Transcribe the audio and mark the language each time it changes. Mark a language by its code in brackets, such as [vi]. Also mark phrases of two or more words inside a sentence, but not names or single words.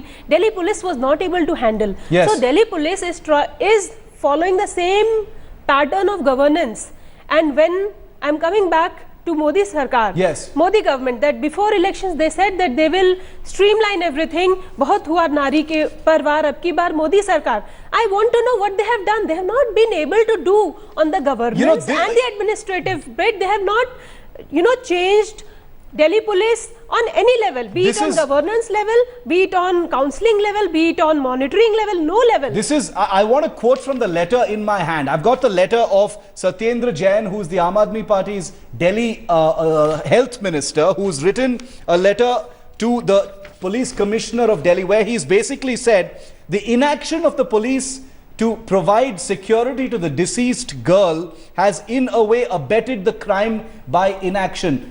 [en] Delhi police was not able to handle. So Delhi police is following the same pattern of governance. And when I'm coming back to Modi Sarkar, Modi government, that before elections they said that they will streamline everything. [hi] बहुत हुआ नारी के परवार, अब की बार मोदी सरकार. [en] I want to know what they have done. They have not been able to do on the governance and the administrative bit. They have not, you know, changed Delhi police on any level, be it on governance level, be it on counselling level, be it on monitoring level, no level. This is, I want to quote from the letter in my hand. I've got the letter of Satyendra Jain, who's the Aam Aadmi Party's Delhi health minister, who's written a letter to the police commissioner of Delhi, where he's basically said the inaction of the police to provide security to the deceased girl has in a way abetted the crime by inaction.